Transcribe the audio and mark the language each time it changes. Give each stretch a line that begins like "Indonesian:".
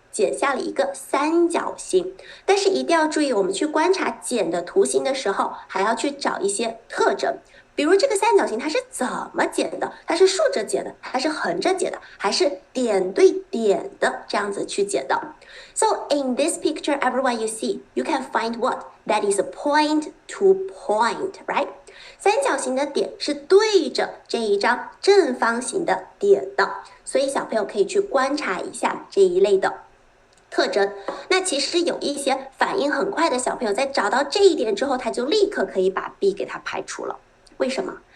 Chinese: 剪下了一个三角形。但是一定要注意，我们去观察剪的图形的时候，还要去找一些特征。比如这个三角形它是怎么剪的？它是竖着剪的，还是横着剪的，还是点对点的这样子去剪的 ？
English: So in this picture, everyone you see, you can find what? That is a point to point, right?
Chinese: 三角形的点是对着这一张正方形的点的，所以小朋友可以去观察一下这一类的特征。那其实有一些反应很快的小朋友，在找到这一点之后，他就立刻可以把 B 给它排除了。为什么？